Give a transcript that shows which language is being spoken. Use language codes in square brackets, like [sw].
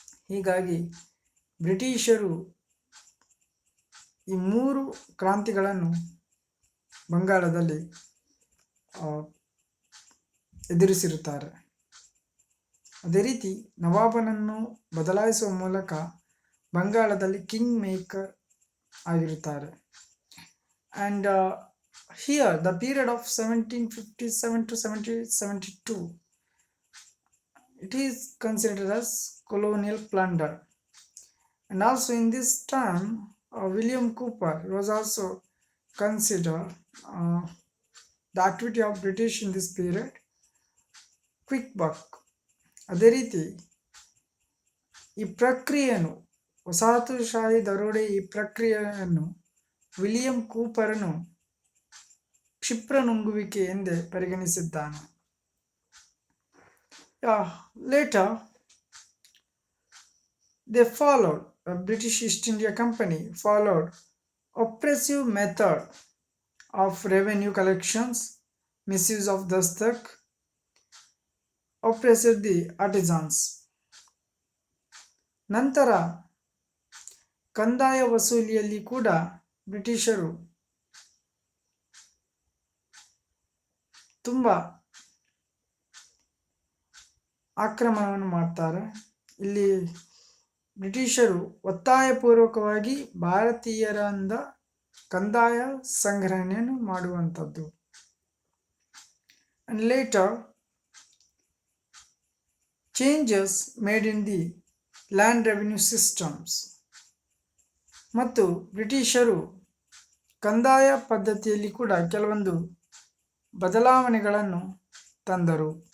[kn] ಹೀಗಾಗಿ ಬ್ರಿಟಿಷರು ಈ 3 ಕ್ರಾಂತಿಗಳನ್ನು ಬಂಗಾಳದಲ್ಲಿ ಎದುರಿಸಿರುತ್ತಾರೆ. ಅದೇ ರೀತಿ ನವಾಬನನ್ನು ಬದಲಾಯಿಸುವ ಮೂಲಕ ಬಂಗಾಳದಲ್ಲಿ ಕಿಂಗ್ ಮೇಕರ್ ಆಗಿರುತ್ತಾರೆ. [en] And here the period of 1757 to 1772, it is considered as colonial plunder. And also in this time William Cooper was also considered the activity of British in this period quick buck. [kn] ಅದೇ ರೀತಿ ಈ ಪ್ರಕ್ರಿಯೆಯನ್ನು ವಸಾಹತುಶಾಹಿ ದರೋಡೆ ಈ ಪ್ರಕ್ರಿಯೆಯನ್ನು William ಕೂಪರನು ಕ್ಷಿಪ್ರ ನುಂಗುವಿಕೆ ಎಂದೇ ಪರಿಗಣಿಸಿದ್ದಾನೆ. [en] Later they followed, the British East India Company followed oppressive method of revenue collections, misuse of dastak, oppressed the artisans. [kn] ನಂತರ ಕಂದಾಯ ವಸೂಲಿಯಲ್ಲಿ ಕೂಡ ಬ್ರಿಟಿಷರು ತುಂಬಾ ಆಕ್ರಮಣವನ್ನು ಮಾಡ್ತಾರೆ. ಇಲ್ಲಿ ಬ್ರಿಟಿಷರು ಒತ್ತಾಯಪೂರ್ವಕವಾಗಿ ಭಾರತೀಯರಿಂದ ಕಂದಾಯ ಸಂಗ್ರಹಣೆಯನ್ನು ಮಾಡುವಂಥದ್ದು. [en] And later changes made in the land revenue systems, [kn] ಮತ್ತು ಬ್ರಿಟಿಷರು ಕಂದಾಯ ಪದ್ಧತಿಯಲ್ಲಿ ಕೂಡ ಕೆಲವೊಂದು ಬದಲಾವಣೆಗಳನ್ನು ತಂದರು.